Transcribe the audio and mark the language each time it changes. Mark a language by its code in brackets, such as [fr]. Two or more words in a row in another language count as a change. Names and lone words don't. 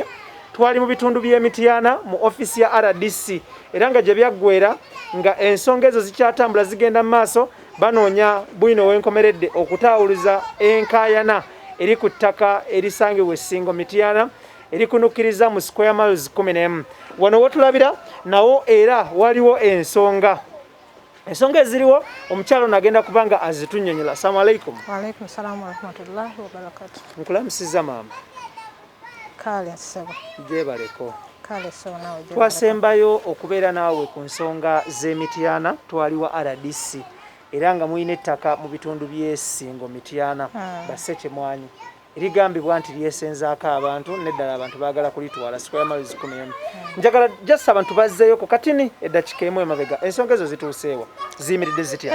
[lg] twali mu bitundu by'Emityana mu ofisi ya RDC era nga gye byaggwera nga ensonga ezo zikyatambula zigenda mu maaso banoonya bwino wenkomeredde okutaawuluza enkaayana eri ku ttaka erisangibwa Essingo Mityana erikunukkiriza mu [en] square miles [lg] 11 wano wotulabira nawo era waliwo ensonga eziriwo omukyalo nagenda kubanga azitunnyonnyola. [ar] السلام عليكم. وعليكم السلام ورحمة الله وبركاته. [lg] Nkulamusiza maama. Kale asaba. Jebaleko. Kale sawa nawe jebaleko. Twasembayo okubeera naawe ku nsonga z'Emityana twaliwa RDC era nga muyina ettaka mu bitundu by'Essingo Mityana ba Ssekimwanyi erigambibwa nti lyesenzaako abantu neddala abantu baagala kulitwala [en] square miles [lg] 11 njagala just abantu bazzeeyo ku katini eddakiika emu emabega ensonga ezo zituuseewa ziyimiridde zitya?